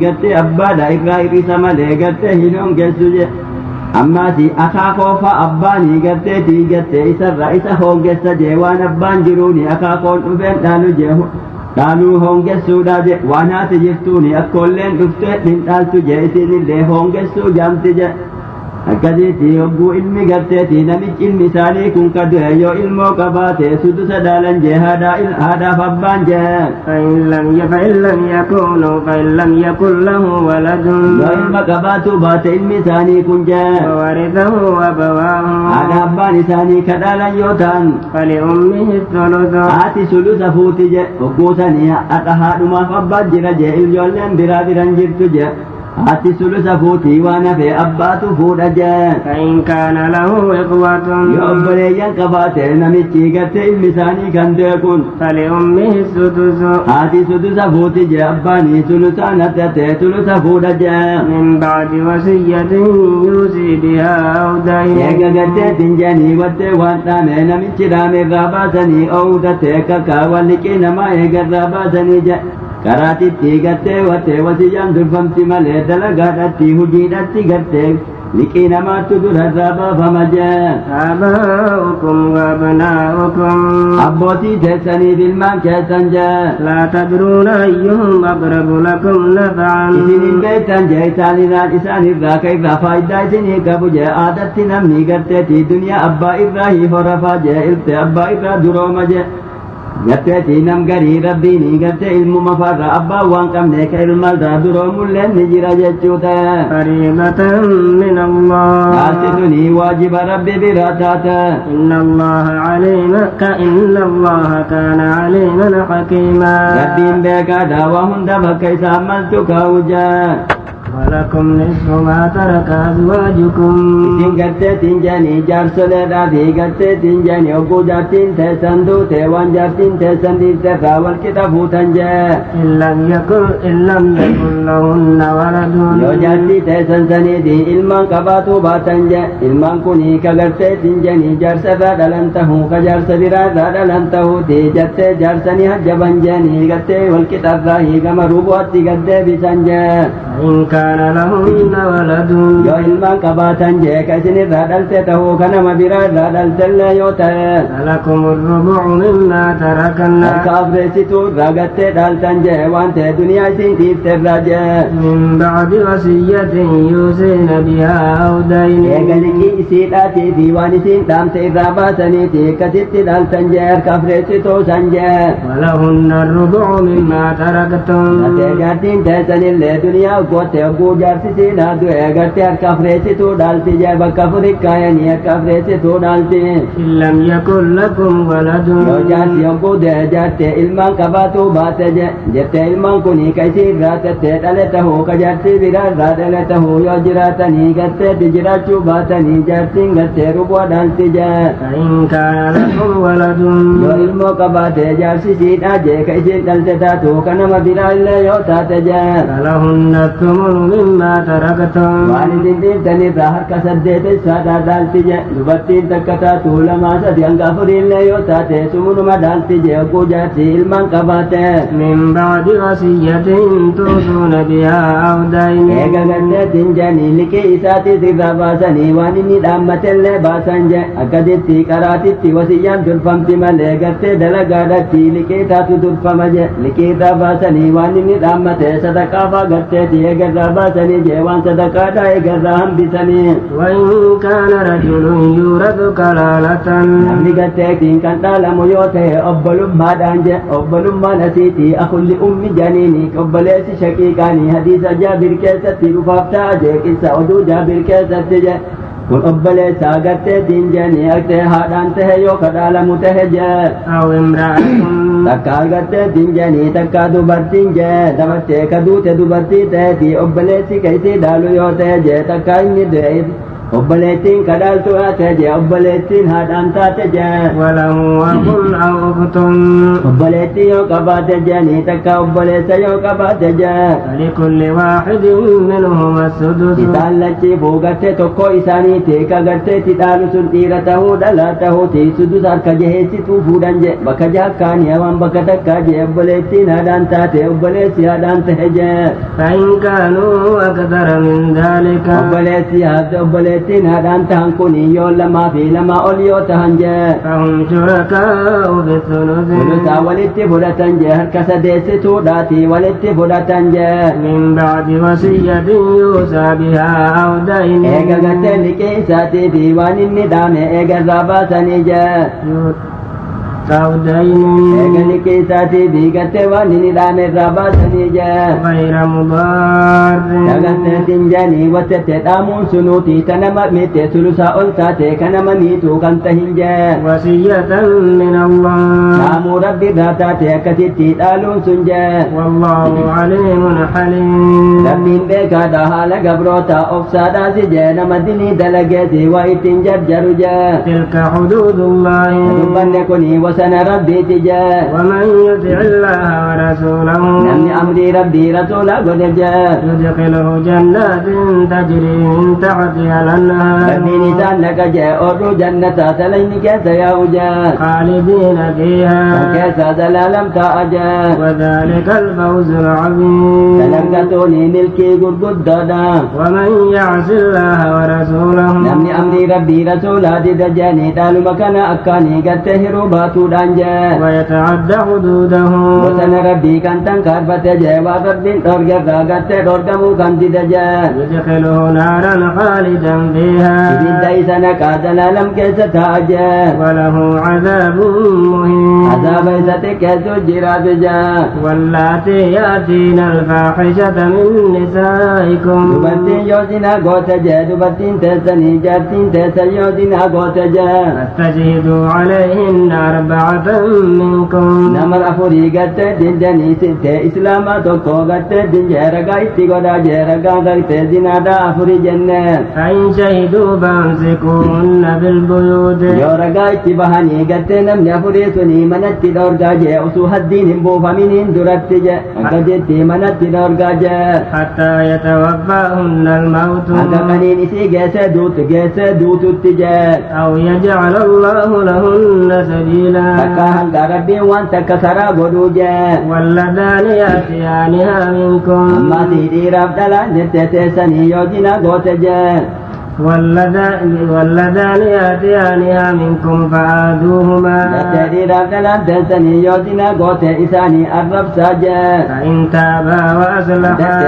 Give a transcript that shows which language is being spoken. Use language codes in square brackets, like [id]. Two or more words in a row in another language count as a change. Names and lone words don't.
[om] gartee abbaadha irraa ir'isa malee gartee hin hongessu je ammaas akaakoofa abbaanii gartee tiigattee isarra isa hongessa je waan abbaan jiruuni akaakoon dhufeen dhaalu je dhaaluu hongessuudha je waan haati jirtuuni akkoolleen dhuftee hin dhaaltu je isinillee hongessuu jaamti je akkasitti hogguu ilmi garteeti namichi ilmi isaanii kun ka du'e yoo ilmoo qabaate sudusa dhaalan jee haadhaaf abbaan jee [ar] فإن لم يكن له ولد [om] yoo ilma qabaatu baate ilmi isaanii kun jee [ar] وورثه أبواه [om] haadha abbaan isaanii ka dhaalan yoo ta'an [ar] فلأمه الثلث [om] haati sulusa fuuti je hogguu sanii haadha haadhumaaf abbaan jira jee ijoolleen biraa biran jirtu je haati sulusa fuutii waan hafe abbaatu fuudha jee [ar] فإن كان له إخوة [om] yoo obboleeyyan qabaate namichi gartee ilmi isaanii kan du'e kun [ar] فلأمه السدس [om] haati sudusa fuuti jee abbaanii sulusaan haddate sulusa fuudha jee [ar] من بعد وصية يوصي بها أو دين [om] eega garteetin janii wattee waan dhaame namichi dhaame irraa baasanii oowudatee kakaawan liqii namaa eegarraa baasanii je karaatitti gartee wattee wasiyyaan durfamti malee dalagaadhatti hujiidhatti gartee liqii namaattu durarraa baafama jee [ar] آباؤكم وأبناؤكم [om] abbootii teessaniif ilmaan keessan jee [ar] لا تدرون أيهم أقرب لكم نفعا [om] isin hin beektan jee isaanirraa ka irraa faayidaa isinii qabu jee aadatti namni garteeti duniyaa abbaa irraa horafaa jee ilte abbaa irraa durooma jee garteeti nam garii rabbiini gartee ilmuma farra abbaan waan qabne ka ilmalraa duroomulleen ni jira jechuu ta'e [ar] فريضة من الله [om] taasti tuni waajiba rabbi biraa taate [ar] إن الله كان عليما حكيما [om] rabbiin beekaadha waa hunda bakka isaa maltu kaa'u jee [ar] ولكم نصف ما ترك أزواجكم [om] isin garteetiin janii jaarsoleedhaa fi garteetiin janii hogguu jaartiin teessan duute waan jaartiin teessan dhiirterraa walqixa fuutan jee [ar] إن لم يكن لهن ولد [om] yoo jaartii teessan saniiti ilmaan qabaatuu baatan jee ilmaan kunii ka garteetiin janii jaarsarraa dhalan tahuu ka jaarsa biraarraa dhalan tahuuti jattee jaarsanii hajjaban jeenii gartee walqixarraa hiigama rubu'atti gaddeebisan jee [ar] إن كان لهن ولد [om] yoo ilmaan qabaatan jee ka isinirraa dhalte tahuu ka nama biraarraa dhaltellee yoo ta'e [ar] فلكم الربع مما تركن [om] harka afreessituu irraa gattee dhaaltan jee waan ta'e duniyaa isin dhiifterraa jee [ar] من بعد وصية يوصين بها أو دين [om] eega liqii isiidhaatii fi waan isin dhaamte irraa baasaniiti akkasitti dhaaltan jee harka afreessituu san jee [ar] ولهن الربع مما تركتم [om] atee jaartiin teessanillee duniyaa uggootte hogguu jaarsisiidhaa du'e gartee harka afreessituu dhaalti jee bakka afurit kaayanii harka afreessituu dhaalti [ar] إن لم يكن لكم ولد [om] yoo jaarsi hogguu du'e jaarte ilmaan qabaatuu baate jettee ilmaan kunii ka isii irraa tettee dhale tahuu ka jaartii biraa irraa dhale tahuu yoo jiraatanii garteetti jiraachuu baatanii jaartiin gartee rubua dhaalti jee [ar] فإن كان لكم ولد [om] yoo ilmoo qabaate jaarsisiidhaa jee ka isin dhalte taatu ka nama biraa illee yoo taate jee [ar] فلهن الثمن مما تركتم [om] waan isin dhiirtanirraa harka saddeetessaadhaa dhaalti je dubartiin takka taatu lamaa sadi hanga afuriillee yoo taate sumunuma dhaalti je hogguu jaarsi ilmaan qabaate [ar] من بعد وصية توصون بها أو دين [om] eega garteetiin janii liqii isaatiis irraa baasanii waan inni dhaammatellee baasan je akkasitti qaraatitti wasiyyaan durfamti malee gartee dalagaadhatti liqii taatu durfama je liqii irraa baasanii waan inni dhaammate sadaqaafaa garteeti eegarraa baasanii je waan sadaqaadhaa eegarraa hambisanii [ar] وإن كان رجل يورث كلالة [om] namni garteetiin kan dhaalamu yoo ta'e obbolummaadhaan je obbolummaan asiiti [ar] akulli ummi [om] janiini obboleessi shaqiiqaanii hadiisa jaabir keessatti dhufaaf ta'a je qissa oduu jaabir keessatti je kun obboleessa agartee dinjanii agartee haadhaan tahe yookaan dhaalamu tahe jee [ar] أو امرأة [om] takka agartee dinjanii takka dubartiin jee dabartee ka duute dubartii taheeti obboleessi keeysii dhaalu yoo tahe jee takka inni du'e obboleettiin ka dhaaltu tahe jee obboleettiin haadhaan taate jee [ar] وله أخ أو أخت [om] obboleettii yoo qabaate jeeni takka obboleessa yoo qabaate jee [ar] فلكل واحد منهما السدس [om] isaan lachiifuu gartee tokko isaaniiti ka garteetti dhaalu sun dhiira tahuu dhalaa tahuuti sudus harka jaheessituu fuudhan je bakka jaakkaanii waan bakka takkaa je obboleettiin haadhaan taate obboleessi haadhaan tahe jee [ar] فإن كانوا أكثر من ذلك [om] obboleessi haadha obboleettiin haadhaan tahan kun yoo lamaa fi lamaa ol yoo tahan jee [ar] فهم شركاء في الثلث [om] sulusaa walitti fudhatan jee harka sadeessituudhaati walitti fudhatan jee [ar] من بعد وصية يوصى بها أو دين [om] eega gartee liqii isaatii fi waan inni dhaame eega irraa baasanii jee [ar] أو دين [om] eega liqii isaatii fi gartee waan inni dhaame irraa baasanii jee [ar] غير مضار [om] daganteetiin jeeni wattete dhaamuun sunuuti ta nama miite sulusaa ol taate ka nama miituu kan tahin jee [ar] وصية من الله [om] dhaamuu rabbi irraa taate akkasitti dhaaluun sun jee [ar] والله عليم حليم [om] rabbiin beekaadha haala gabroota obsaadhaasi jee nama dinii dalageeti waa ittiin jarjaru jee [ar] تلك حدود الله [om] dubbanne kuni wasana rabbiiti jee [ar] ومن يطع الله ورسوله [om] namni amrii rabbii rasuula godhe jee [ar] يدخله جنات تجري من تحتها الأنهار [om] rabbiin isaan naqa jee oodhuu jannataa salayni keessa yaa'u jee [ar] خالدين [om] kan [ar] فيها [om] keessa zalaalam taa'a jee [ar] وذلك الفوز العظيم [om] dalagatuuni milkii gurguddoodha [ar] ومن يعص الله ورسوله [om] namni amrii rabbii rasuulaa dida jeeni dhaaluma kana akkaanii gartee hiruu baatuudhaan jee [ar] ويتعدى حدوده [om] bosana rabbii kan tankaarfate jee waan rabbiin dhorgerraa gartee dhorgamuu kan dida jee [ar] يدخله نارا خالدا [om] ibidda [ar] فيها [om] isa naqaa zalaalam keessa taa'a jee [ar] وله عذاب مهين [om] azaaba isa xiqqeessu jiraatu jee [ar] واللاتي يأتين الفاحشة من نسائكم [om] dubartiin yoo zinaa goote jee dubartiin teessanii jaartiin teessan yoo zinaa goote jee [ar] فاستشهدوا عليهن أربعة منكم [om] nama afurii gartee dindanii sittee islaamaa tokko gartee dinjee ragaa itti godhaa jee ragaa gartee zinaadhaa afurii jenneen [ar] فإن شهدوا فأمسكوهن بالبيوت [om] yoo ragaa itti bahanii gartee namni afurii sunii manatti dhorgaa jee usuu haddiin hin buufaminiin duratti je akka jetti manatti dhorgaa jee [ar] حتى يتوفاهن الموت [om] akka qaniin isii geessee duututti jee [ar] أو يجعل الله لهن [om] takka [ar] سبيلا [om] hanga rabbiin waan takka karaa godhuu jee [ar] واللذان يأتيانها منكم [om] ammaasii dhiiraaf dhalaan jettee teessanii yoo zinaa goote jee [ar] واللذان يأتيانها منكم فآذوهما [om] jettee dhiiraaf dhalaan teessanii yoo zinaa goote isaanii arrabsaa jee [ar] فإن تابا [om] Dattee [ar] وأصلحا